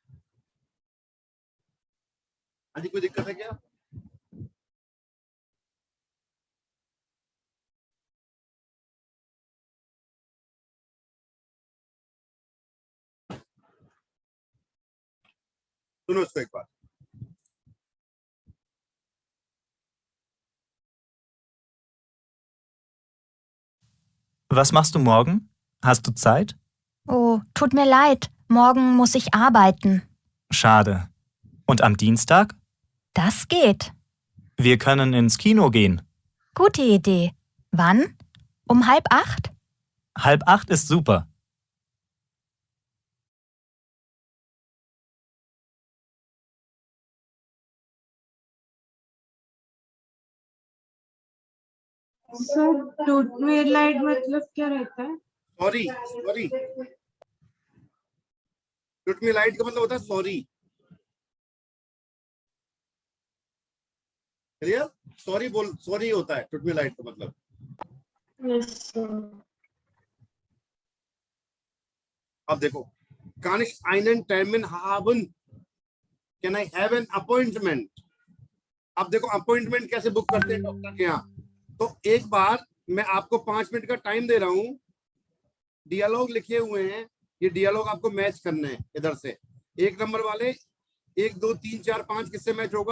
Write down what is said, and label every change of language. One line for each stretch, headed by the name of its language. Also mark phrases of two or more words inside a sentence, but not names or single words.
Hindi: हाँ जी, कोई दिक्कत है क्या? सुनो इसको एक बार।
German: Was machst du morgen? Hast du Zeit? Oh, tut mir leid. Morgen muss ich arbeiten. Schade. Und am Dienstag? Das geht. Wir können ins Kino gehen. Gute Idee. Wann? Um 7:30? 7:30 ist super.
English: So twilight
Hindi: मतलब क्या रहता है? सॉरी,
German: tut mir leid
Hindi: का मतलब होता है सॉरी। क्लियर? सॉरी बोल, सॉरी होता है
German: tut mir leid
Hindi: का मतलब।
English: Yes, sir.
Hindi: अब देखो,
German: kann ich einen Termin haben?
English: Can I have an appointment?
Hindi: अब देखो अपॉइंटमेंट कैसे बुक करते हैं डॉक्टर के यहाँ। तो एक बार मैं आपको 5 मिनट का टाइम दे रहा हूँ, डियलॉग लिखे हुए हैं, ये डियलॉग आपको मैच करने हैं। इधर से 1 नंबर वाले 1 2 3 4 5 किससे मैच होगा?